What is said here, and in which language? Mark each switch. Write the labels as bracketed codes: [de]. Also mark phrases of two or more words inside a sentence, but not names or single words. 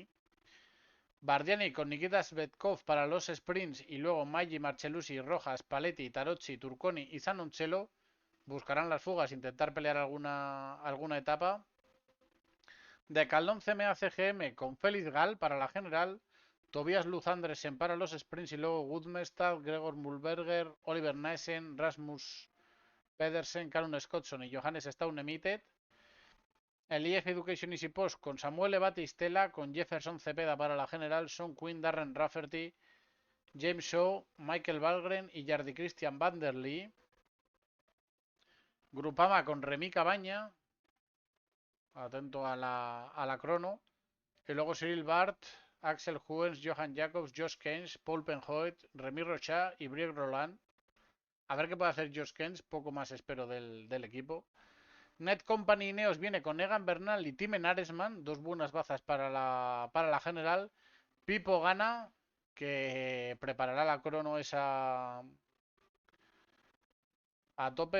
[es] Bardiani con Nikita Svetkov para los sprints y luego Maggi, Marcellusi, Rojas, Paletti, Tarocci, Turconi y Zanoncello buscarán las fugas, intentar pelear alguna etapa. De Caldón CMA CGM con Félix Gal para la general, Tobias Luz Andresen para los sprints y luego Gudmestad, Gregor Mulberger, Oliver Naesen, Rasmus Pedersen, Callum Scottson y Johannes Staunemitedt. El IF Education Easy Post con Samuel Batistela, con Jefferson Cepeda para la general, Sean Quinn, Darren Rafferty, James Shaw, Michael Valgren y Jardy Christian Vanderlee. Grupama con Remy Cabaña, atento a la crono. Y luego Cyril Bart, Axel Huens, Johan Jacobs, Josh Keynes, Paul Penhoet, Remy Rochat y Brieg Roland. A ver qué puede hacer Josh Keynes, poco más espero del equipo. Net Company Ineos viene con Egan Bernal y Timen Aresman, dos buenas bazas para la general. Pipo Gana, que preparará la crono esa a tope.